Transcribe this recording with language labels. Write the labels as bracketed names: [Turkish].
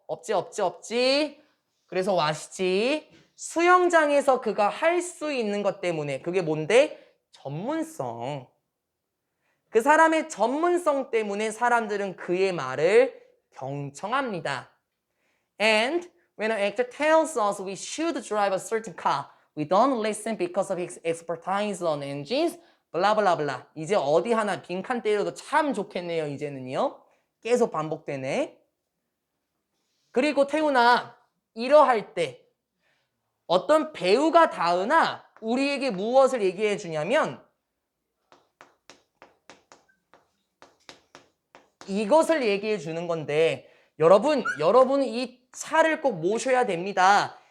[Korean] 없지. 그래서 what이지. 수영장에서 그가 할 수 있는 것 때문에. 그게 뭔데? 전문성. 그 사람의 전문성 때문에 사람들은 그의 말을 경청합니다. [English] And when an actor tells us we should drive a certain car, we don't listen because of his expertise on engines, 블라블라블라. [Korean] 이제 어디 하나 빈칸 때려도 참 좋겠네요. 이제는요. 계속 반복되네. 그리고 태훈아, 이러할 때 어떤 배우가 닿으나 우리에게 무엇을 얘기해 주냐면 이것을 얘기해 주는 건데 여러분 이 차를 꼭 모셔야 됩니다.